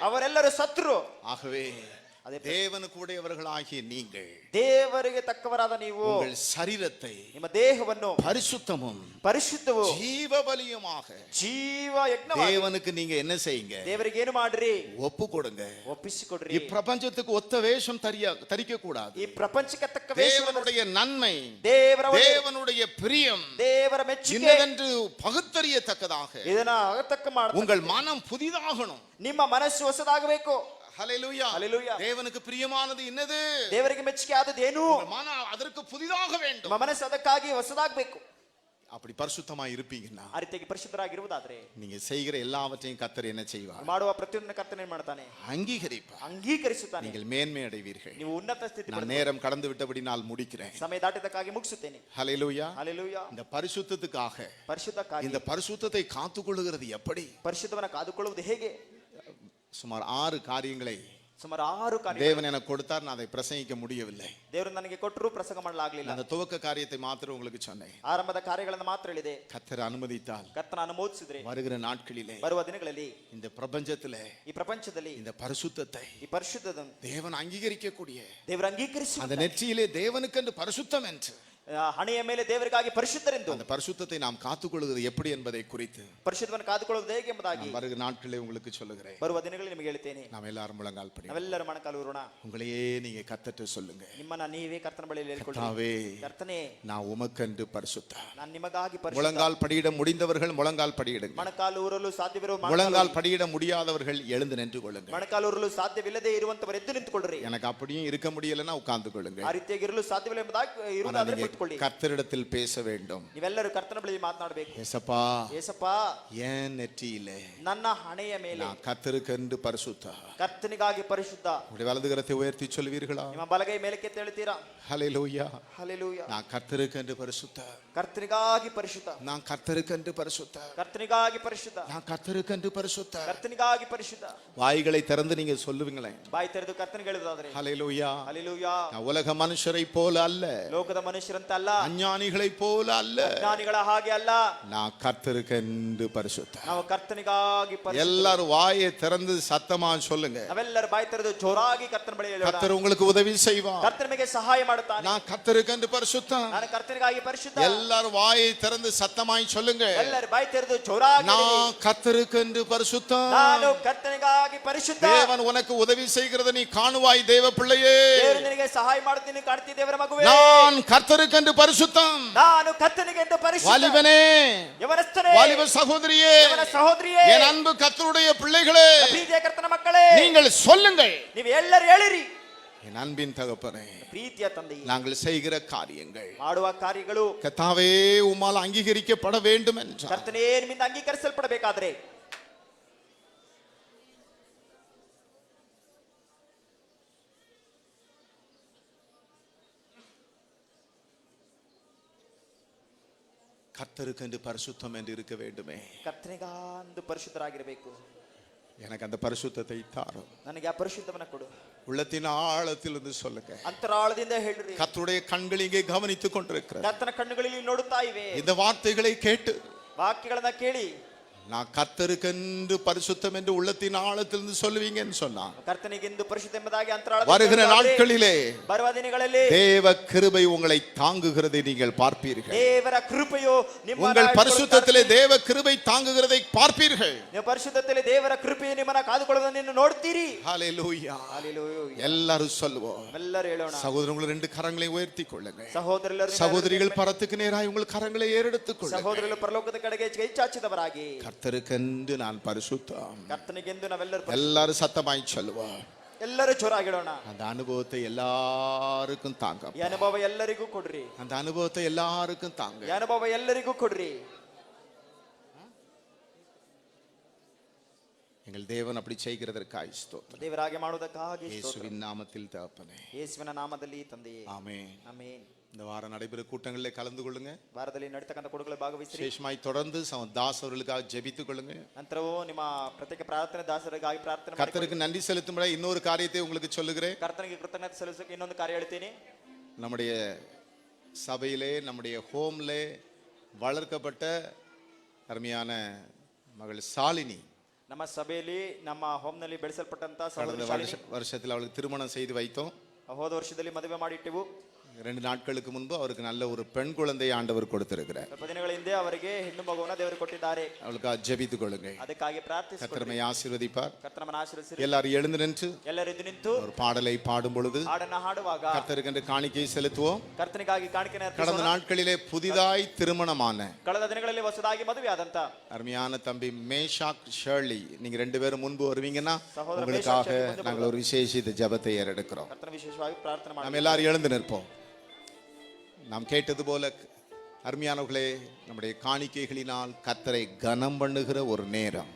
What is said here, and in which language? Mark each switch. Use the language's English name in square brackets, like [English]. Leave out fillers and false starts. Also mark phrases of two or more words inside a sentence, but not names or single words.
[Kannada] ಅವರೆಲ್ಲರೂ ಸತ್ರು. [Tamil] ஆகவே தேவனுக்கு உடையவர்களாகிய நீங்கள் [Kannada] ದೇವರಿಗೆ ತಕ್ಕವರಾದ ನೀವು [Tamil] உங்கள் சரீரத்தை [Kannada] ನಿಮ್ಮ ದೇಹವನ್ನು [Tamil] பரிசுத்தமும் [Kannada] ಪರಿಶುದ್ಧವೂ [Tamil] ஜீவ பலியுமாக [Kannada] ಜೀವ ಯಜ್ಞವಾಗಿ [Tamil] தேவனுக்கு நீங்க என்ன செய்யுங்க? [Kannada] ದೇವರಿಗೆ ಏನು ಮಾಡ್ರಿ? [Tamil] ஒப்பு கொடுங்க. [Kannada] ಒಪ್ಪಿಸಿಕೊಡ್ರಿ. [Tamil] ಈ ಪ್ರಪಂಚத்துக்கு ஒத்த வேஷம் தரிக்க கூடாது. [Kannada] ಈ ಪ್ರಪಂಚಕ್ಕೆ ತಕ್ಕ ವೇಷವನ್ನು, [Tamil] தேவனுடைய நன்மை, தேவனுடைய பிரியம், [Kannada] ದೇವರ ಮೆಚ್ಚುಗೆ [Tamil] இன்னதென்று பகுத்தறியத்தக்கதாக [Kannada] ಇದನ್ನ ಅಗತಕ್ಕ ಮಾಡಿ [Tamil] உங்கள் மனம் புதிதாகணும். [Kannada] ನಿಮ್ಮ ಮನಸ್ಸು ಹೊಸದಾಗಬೇಕು. [Tamil] ஹல்லேலூயா. ஹல்லேலூயா. தேவனுக்கு பிரியமானது என்னது? [Kannada] ದೇವರಿಗೆ ಮೆಚ್ಚುಗೆ ಆದದ್ದು ಏನು? [Tamil] மனம் அதற்கு புதிதாக வேண்டும். [Kannada] ನಿಮ್ಮ ಮನಸ್ಸು ಅದಕ್ಕಾಗಿ ಹೊಸದಾಗಬೇಕು. [Tamil] அப்படி பரிசுத்தமாய் இருப்பீங்கன்னா, [Kannada] ಆ ರೀತಿಯಾಗಿ ಪರಿಶುದ್ಧರಾಗಿರುವುದಾದ್ರೆ [Tamil] நீங்க செய்கிற எல்லாவற்றையும் கர்த்தர் என்ன செய்வார்? [Kannada] ಮಾಡುವ ಪ್ರತಿಯೊಂದನ್ನು ಕರ್ತನೆ ಏನು ಮಾಡ್ತಾನೆ? [Tamil] அங்கீகரிப்பார். [Kannada] ಅಂಗೀಕರಿಸುತ್ತಾನೆ. [Tamil] நீங்கள் மேன்மை அடைவீர்கள். [Kannada] ನೀವು ಉನ್ನತ ಸ್ಥಿತಿ. [Tamil] நான் நேரம் கடந்து விட்டபடி நான் முடிக்கிறேன். [Kannada] ಸಮಯ ದಾಟಿದಕ್ಕಾಗಿ ಮುಗಿಸುತ್ತೇನೆ. [Tamil] ஹல்லேலூயா. ஹல்லேலூயா. இந்த பரிசுத்தத்துக்காக, [Kannada] ಪರಿಶುದ್ಧಕ್ಕಾಗಿ, [Tamil] இந்த பரிசுத்தத்தை காத்துக்கொள்ளுகிறது எப்படி? [Kannada] ಪರಿಶುದ್ಧವನ್ನು ಕಾದುಕೊಳ್ಳುವುದು ಹೇಗೆ? [Tamil] சுமார் 6 காரியங்களை [Kannada] ಸುಮಾರು 6 ಕಾರ್ಯ [Tamil] தேவன் எனக்கு கொடுத்தார். நான் அதை பிரசங்கிக்க முடியவில்லை. [Kannada] ದೇವರು ನನಗೆ ಕೊಟ್ಟರು, ಪ್ರಸಂಗ ಮಾಡಲಾಗಲಿಲ್ಲ. [Tamil] அந்த துவக்க காரியத்தை மாத்திரம் உங்களுக்கு சொன்னேன். [Kannada] ಆರಂಭದ ಕಾರ್ಯಗಳನ್ನು ಮಾತ್ರ ಹೇಳಿದೆ. [Tamil] கர்த்தர் அனுமதித்தால் [Kannada] ಕರ್ತನ ಅನುಮೋದಿಸಿದ್ರೆ [Tamil] வருகிற நாட்களிலே, [Kannada] ಬರುವ ದಿನಗಳಲ್ಲಿ [Tamil] இந்த பிரபஞ்சத்திலே [Kannada] ಈ ಪ್ರಪಂಚದಲ್ಲಿ [Tamil] இந்த பரிசுத்தத்தை [Kannada] ಈ ಪರಿಶುದ್ಧದನ್ನು [Tamil] தேவன் அங்கீகரிக்கக்கூடிய, [Kannada] ದೇವರು ಅಂಗೀಕರಿಸಿ, [Tamil] அந்த நெற்றியிலே தேவனுக்கென்று பரிசுத்தம் என்று, [Kannada] ಹಣೆಯ ಮೇಲೆ ದೇವರಿಗಾಗಿ ಪರಿಶುದ್ಧರೆಂದು, [Tamil] அந்த பரிசுத்தத்தை நாம் காத்துக்கொள்வது எப்படி என்பதை குறித்து [Kannada] ಪರಿಶುದ್ಧವನ್ನು ಕಾದುಕೊಳ್ಳುವುದು ಹೇಗೆ ಎಂಬುದಾಗಿ [Tamil] வருகிற நாட்களே உங்களுக்கு சொல்லுகிறேன். [Kannada] ಬರುವ ದಿನಗಳಲ್ಲಿ ನಿಮಗೆ ಹೇಳ್ತೇನೆ. [Tamil] நாம் எல்லாரும் முழங்கால் படி [Kannada] ನಾವೆಲ್ಲರೂ ಮೊಣಕಾಲು ಊರೋಣ. [Tamil] உங்களையே நீங்க கர்த்தர்ட்ட சொல்லுங்க, [Kannada] ನಿಮ್ಮನ್ನ ನೀವೇ ಕರ್ತನ ಬಳಿಯಲ್ಲಿ ಹೇಳಿಕೊಳ್ಳಿ. [Tamil] கர்த்தாவே, [Kannada] ಕರ್ತನೇ, [Tamil] நான் உமக்கென்று பரிசுத்த. [Kannada] ನಾನು ನಿಮಗಾಗಿ ಪರಿಶುದ್ಧ. [Tamil] முழங்கால் படியிட முடிந்தவர்கள் முழங்கால் படியிடுங்க. [Kannada] ಮೊಣಕಾಲು ಊರಲು ಸಾಧ್ಯವಿರುವ [Tamil] முழங்கால் படியிட முடியாதவர்கள் எழுந்து நின்று கொள்ளுங்க. [Kannada] ಮೊಣಕಾಲು ಊರಲು ಸಾಧ್ಯವಿಲ್ಲದೆ ಇರುವಂತವರು ಎದ್ದು ನಿಂತುಕೊಳ್ಳ್ರಿ. [Tamil] எனக்கு அப்படியும் இருக்க முடியலன்னா உட்கார்ந்து கொள்ளுங்க. [Kannada] ಆ ರೀತಿಯಾಗಿ ಇರಲು ಸಾಧ್ಯವಿಲ್ಲ ಎಂಬುದಾಗಿ ಇರುವುದಾದರೆ ಕುಳಿತುಕೊಳ್ಳಿ. [Tamil] கர்த்தரிடத்தில் பேச வேண்டும். [Kannada] ನೀವೆಲ್ಲರೂ ಕರ್ತನ ಬಳಿ ಮಾತನಾಡಬೇಕು. [Tamil] ஏசப்பா, [Kannada] ಯೇಸಪ್ಪ, [Tamil] ஏன் நெற்றியிலே [Kannada] ನನ್ನ ಹಣೆಯ ಮೇಲೆ [Tamil] நான் கர்த்தருக்கென்று பரிசுத்த. [Kannada] ಕರ್ತನಿಗಾಗಿ ಪರಿಶುದ್ಧ. [Tamil] உங்களுடைய வலது கரத்தை உயர்த்தி சொல்வீர்களா? [Kannada] ನಿಮ್ಮ ಬಲಗೈ ಮೇಲಕ್ಕೆ ಹೇಳ್ತೀರಾ? [Tamil] ஹல்லேலூயா. [Kannada] ಹಲ್ಲೆಲೂಯಾ. [Tamil] நான் கர்த்தருக்கென்று பரிசுத்த. [Kannada] ಕರ್ತನಿಗಾಗಿ ಪರಿಶುದ್ಧ. [Tamil] நான் கர்த்தருக்கென்று பரிசுத்த. [Kannada] கರ್ತನಿಗಾಗಿ ಪರಿಶುದ್ಧ. [Tamil] நான் கர்த்தருக்கென்று பரிசுத்த. [Kannada] ಕರ್ತನಿಗಾಗಿ ಪರಿಶುದ್ಧ. [Tamil] வாய்களை திறந்து நீங்க சொல்லுவீங்களே. [Kannada] ಬಾಯಿ ತೆರೆದು ಕರ್ತನಿಗೆ ಹೇಳುವುದಾದರೆ [Tamil] ஹல்லேலூயா. [Kannada] ಹಲ್ಲೆಲೂಯಾ. [Tamil] நான் உலக மனுஷரை போல அல்ல, [Kannada] ಲೋಕದ ಮನುಷ್ಯರಂತೆ ಅಲ್ಲ, [Tamil] அஞ்ஞானிகளை போல அல்ல, [Kannada] ಜ್ಞಾನಿಗಳ ಹಾಗೆ ಅಲ್ಲ, [Tamil] நான் கர்த்தருக்கென்று பரிசுத்த. [Kannada] ನಾವು ಕರ್ತನಿಗಾಗಿ ಪರಿಶುದ್ಧ. [Tamil] எல்லாரும் வாயை திறந்து சத்தமா சொல்லுங்க. [Kannada] ನಾವೆಲ್ಲರೂ ಬಾಯಿ ತೆರೆದು ಜೋರಾಗಿ ಕರ್ತನ ಬಳಿ ಹೇಳೋಣ. [Tamil] கர்த்தர் உங்களுக்கு உதவி செய்வார். [Kannada] ಕರ್ತನ ನಮಗೆ ಸಹಾಯ ಮಾಡುತ್ತಾನೆ. [Tamil] நான் கர்த்தருக்கென்று பரிசுத்த. [Kannada] ನಾನು ಕರ್ತನಿಗಾಗಿ ಪರಿಶುದ್ಧ. [Tamil] எல்லாரும் வாயை திறந்து சத்தமாய் சொல்லுங்க. [Kannada] ಎಲ್ಲರೂ ಬಾಯಿ ತೆರೆದು ಜೋರಾಗಿ [Tamil] நான் கர்த்தருக்கென்று பரிசுத்த. [Kannada] ನಾನು ಕರ್ತನಿಗಾಗಿ ಪರಿಶುದ್ಧ. [Tamil] தேவன் உனக்கு உதவி செய்கிறத நீ காணுவாய் தேவ பிள்ளையே. [Kannada] ದೇವರು ನಿನಗೆ ಸಹಾಯ ಮಾಡುತ್ತೀನಿ, ಕಾಣ್ತಿ ದೇವರ ಮಗುವೇ. [Tamil] நான் கர்த்தருக்கென்று பரிசுத்தம். [Kannada] ನಾನು ಕರ್ತನಿಗೆ ಎಂದು ಪರಿಶುದ್ಧ. [Tamil] வாலிபனே, [Kannada] ಯವನಸ್ಥನೇ, [Tamil] வாலிப சகோதரியே, [Kannada] ಯವನ ಸಹೋದರಿಯೇ, [Tamil] என் அன்பு கர்த்தருடைய பிள்ளைகளே, [Kannada] ಪ್ರೀತಿಯ ಕರ್ತನ ಮಕ್ಕಳೇ, [Tamil] நீங்கள் சொல்லுங்கள். [Kannada] ನೀವು ಎಲ್ಲರೂ ಹೇಳಿರಿ. [Tamil] என் அன்பின் தகப்பனே, [Kannada] ಪ್ರೀತಿಯ ತಂದೆಯೇ, [Tamil] நாங்கள் செய்கிற காரியங்கள் [Kannada] ಮಾಡುವ ಕಾರ್ಯಗಳು [Tamil] கர்த்தாவே உம்மால் அங்கீகரிக்கப்பட வேண்டும் என்றார். [Kannada] ಕರ್ತನೇ ನಿಮ್ಮಿಂದ ಅಂಗೀಕರಿಸಲ್ಪಡಬೇಕಾದ್ರೆ [Tamil] கர்த்தருக்கென்று பரிசுத்தம் என்று இருக்க வேண்டுமே. [Kannada] ಕರ್ತನಿಗಂದು ಪರಿಶುದ್ಧರಾಗಿರಬೇಕು. [Tamil] எனக்கு அந்த பரிசுத்தத்தை தாரும். [Kannada] ನನಗೆ ಆ ಪರಿಶುದ್ಧವನ್ನ ಕೊಡು. [Tamil] உள்ளத்தின் ஆழத்திலிருந்து சொல்லுங்க. [Kannada] ಅಂತರಾಳದಿಂದ ಹೇಳಿರಿ. [Tamil] கர்த்தருடைய கண்கள் இங்கே கவனித்துக் கொண்டிருக்கிறது. [Kannada] ಕರ್ತನ ಕಣ್ಣುಗಳಲ್ಲಿ ನೋಡುತ್ತಾ ಇವೆ. [Tamil] இந்த வார்த்தைகளை கேட்டு [Kannada] ವಾಕ್ಯಗಳನ್ನ ಕೇಳಿ [Tamil] நான் கர்த்தருக்கென்று பரிசுத்தம் என்று உள்ளத்தின் ஆழத்திலிருந்து சொல்லுவீங்கன்னு சொன்னா, [Kannada] ಕರ್ತನಿಗೆಂದು ಪರಿಶುದ್ಧ ಎಂಬುದಾಗಿ ಅಂತರಾಳದಿಂದ [Tamil] வருகிற நாட்களிலே [Kannada] ಬರುವ ದಿನಗಳಲ್ಲಿ [Tamil] தேவ கிருபை உங்களை தாங்குகிறதை நீங்கள் பார்ப்பீர்கள். [Kannada] ದೇವರ ಕೃಪೆಯು ನಿಮ್ಮನ್ನು [Tamil] உங்கள் பரிசுத்தத்திலே தேவ கிருபை தாங்குகிறதை பார்ப்பீர்கள். [Kannada] ನೀವು ಪರಿಶುದ್ಧತೆಯಲ್ಲಿ ದೇವರ ಕೃಪೆಯು ನಿಮ್ಮನ್ನು ಕಾದುಕೊಳ್ಳುವುದನ್ನು ನೋಡ್ತೀರಿ. [Tamil] ஹல்லேலூயா. [Kannada] ಹಲ್ಲೆಲೂಯಾ. [Tamil] எல்லாரும் சொல்லுவோம். [Kannada] ಎಲ್ಲರೂ ಹೇಳೋಣ. [Tamil] சகோதரர்கள் ரெண்டு கரங்களை உயர்த்தி கொள்ளுங்க. [Kannada] ಸಹೋದರರೆಲ್ಲರೂ [Tamil] சகோதரிகள் பரத்துக்கு நேராய் உங்கள் கரங்களை ஏறெடுத்துக் கொள்ளுங்க. [Kannada] ಸಹೋದರರು ಪರಲೋಕದ ಕಡೆಗೆ ಕೈ ಚಾಚಿದವರಾಗಿ [Tamil] கர்த்தருக்கென்று நான் பரிசுத்தம். [Kannada] ಕರ್ತನಿಗೆಂದು ನಾವೆಲ್ಲರೂ [Tamil] எல்லாரும் சத்தமாய் சொல்லுவோம். [Kannada] ಎಲ್ಲರೂ ಜೋರಾಗಿಡೋಣ. [Tamil] அந்த அனுபவத்தை எல்லாருக்கும் தாங்க. [Kannada] ಈ ಅನುಭವ ಎಲ್ಲರಿಗೂ ಕೊಡ್ರಿ. [Tamil] அந்த அனுபவத்தை எல்லாருக்கும் தாங்க. [Kannada] ಈ ಅನುಭವ ಎಲ್ಲರಿಗೂ ಕೊಡ್ರಿ. [Tamil] எங்கள் தேவன் அப்படி செய்கிறதற்காக ஸ்தோத்திரம். [Kannada] ದೇವರಾಗೆ ಮಾಡುವುದಕ್ಕಾಗಿ [Tamil] இயேசுவின் நாமத்தில் தகப்பனே. [Kannada] ಯೇಸುವಿನ ನಾಮದಲ್ಲಿ ತಂದೆಯೇ. [Tamil] ஆமென். [Kannada] ಆಮೆನ್. [Tamil] இந்த வாரம் நடைபெறும் கூட்டங்களிலே கலந்து கொள்ளுங்க. [Kannada] ವಾರದಲ್ಲಿ ನಡೀತಕ್ಕಂಥ ಕೂಟಗಳಲ್ಲಿ ಭಾಗವಹಿಸಿರಿ. [Tamil] விசேஷமாய் தொடர்ந்து தாஸ் அவர்களுக்காக ஜெபித்துக் கொள்ளுங்க. [Kannada] ನಂತರವೂ ನಿಮ್ಮ ಪ್ರತ್ಯೇಕ ಪ್ರಾರ್ಥನೆ ದಾಸರಿಗಾಗಿ ಪ್ರಾರ್ಥನೆ ಮಾಡಿ. [Tamil] கர்த்தருக்கு நன்றி செலுத்தும்படி இன்னொரு காரியத்தை உங்களுக்கு சொல்லுகிறேன். [Kannada] ಕರ್ತನಿಗೆ ಕೃತಜ್ಞತೆ ಸಲ್ಲಿಸಕ್ಕೆ ಇನ್ನೊಂದು ಕಾರ್ಯ ಹೇಳ್ತೀನಿ. [Tamil] நம்முடைய சபையிலே நம்முடைய ஹோம்லே வளர்க்கப்பட்ட அருமையான மகள் சாலினி, [Kannada] ನಮ್ಮ ಸಭೆಯಲ್ಲಿ ನಮ್ಮ ಹೋಮ್ನಲ್ಲಿ ಬೆಳೆಸಲ್ಪಟ್ಟಂತ [Tamil] கடந்த [Kannada] ಸಹೋದರಿ ಶಾಲಿನಿ, [Tamil] வருஷத்தில் அவளுக்கு திருமணம் செய்து வைத்தோம். [Kannada] ಹೋದ ವರ್ಷದಲ್ಲಿ ಮದುವೆ ಮಾಡಿಟ್ಟೆವು. [Tamil] 2 நாட்களுக்கு முன்பு அவருக்கு நல்ல ஒரு பெண் குழந்தையை ஆண்டவர் கொடுத்திருக்கிறார். [Kannada] ಸ್ವಲ್ಪ ದಿನಗಳ ಹಿಂದೆ ಅವರಿಗೆ ಹೆಣ್ಣು ಮಗುವನ್ನ ದೇವರು ಕೊಟ್ಟಿದ್ದಾರೆ. [Tamil] அவளுக்காக ஜெபித்துக் கொள்ளுங்க. [Kannada] ಅದಕ್ಕಾಗಿ ಪ್ರಾರ್ಥಿಸಿಕೊಳ್ಳಿ. [Tamil] கர்த்தரை ஆசீர்வதிப்பார். [Kannada] ಕರ್ತನನ್ನು ಆಶೀರ್ವದಿಸಿರಿ. [Tamil] எல்லாரும் எழுந்து நின்று [Kannada] ಎಲ್ಲರೂ ಎದ್ದು ನಿಂತು [Tamil] ஒரு பாடலை பாடும் பொழுது [Kannada] ಹಾಡನ್ನ ಹಾಡುವಾಗ [Tamil] கர்த்தருக்கு காணிக்கை செலுத்துவோம். [Kannada] ಕರ್ತನಿಗಾಗಿ ಕಾಣಿಕೆ [Tamil] கடந்த நாட்களிலே புதிதாய் திருமணமான [Kannada] ಕಳೆದ ದಿನಗಳಲ್ಲಿ ಹೊಸದಾಗಿ ಮದುವೆ ಆದಂತ [Tamil] அருமையான தம்பி மேஷாக் ஷர்லி, நீங்க 2 பேரும் முன்பு வருவீங்கன்னா சகோதர உங்களுக்காக மேஷாக் ஷர்லி நாங்கள் ஒரு விசேஷித்த ஜெபத்தை ஏறெடுக்கிறோம். [Kannada] ಕರ್ತನ ವಿಶೇಷವಾಗಿ ಪ್ರಾರ್ಥನೆ ಮಾಡಿ. [Tamil] நாம் எல்லாரும் எழுந்து நிற்போம். நாம் கேட்டது போல அருமையானவர்களே, நம்முடைய காணிக்கைகளினால் கர்த்தரை கனம் பண்ணுகிற ஒரு நேரம்.